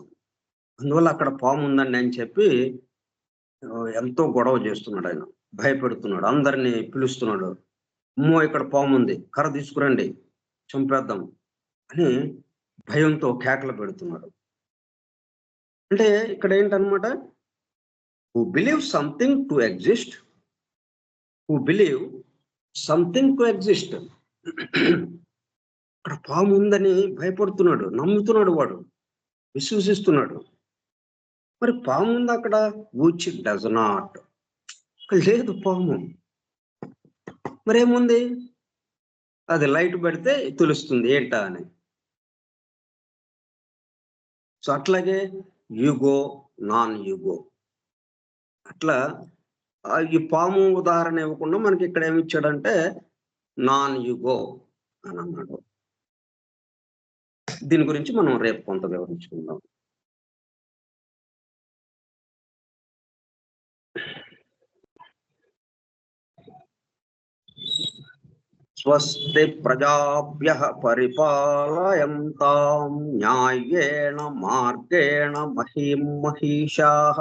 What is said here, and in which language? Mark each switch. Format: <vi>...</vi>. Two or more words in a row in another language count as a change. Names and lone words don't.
<te>అందువల్ల అక్కడ పాము ఉందండి అని చెప్పి ఎంతో గొడవ చేస్తున్నాడాయన. భయపెడుతున్నాడు. అందరిని పిలుస్తున్నాడు. అమ్మో! ఇక్కడ పాముంది. కర్ర తీసుకురండి. చంపేద్దాం అని భయంతో కేకలు పెడుతున్నాడు. అంటే ఇక్కడ ఏంటన్నమాట?</te> <en>Who believe something to exist. Who believe something to exist.</en> <te>ఇక్కడ పాము ఉందని భయపడుతున్నాడు. నమ్ముతున్నాడు వాడు. విశ్వసిస్తున్నాడు. మరి పాము ఉంది అక్కడ.</te> <en>Which does not.</en> <te>లేదు పాము. మరేముంది? అది లైట్ పెడితే తెలుస్తుంది ఏంటా అని. సో అట్లాగే యుగో, నాన్ యుగో. అట్లా ఈ పాము ఉదాహరణ ఇవ్వకుండా మనకి ఇక్కడ ఏమి ఇచ్చాడంటే నాన్ యుగో అని అన్నాడు. దీని గురించి మనం రేపు కొంత వివరించుకుందాం.</te> <sa>స్వస్తి ప్రజాభ్యః పరిపాలయంతాం న్యాయేన మార్గేణ మహీం మహీషాః.</sa>